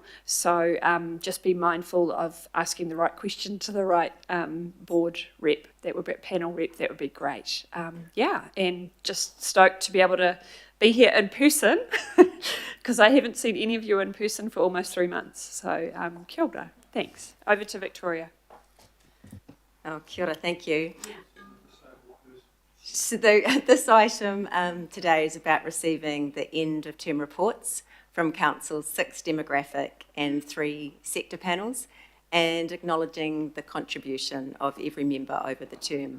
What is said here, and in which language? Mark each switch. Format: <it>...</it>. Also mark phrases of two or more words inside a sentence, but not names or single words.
<en>So just be mindful of asking the right question to the right board rep, that would be panel rep, that would be great. Yeah, and just stoked to be able to be here in person because I haven't seen any of you in person for almost 3 months.</en> <mi>So kia ora,</mi> <en>thanks. Over to Victoria.</en> <mi>Oh, kia ora,</mi> <en>thank you. So this item today is about receiving the end of term reports from Council's 6 demographic and 3 sector panels and acknowledging the contribution of every member over the term.</en>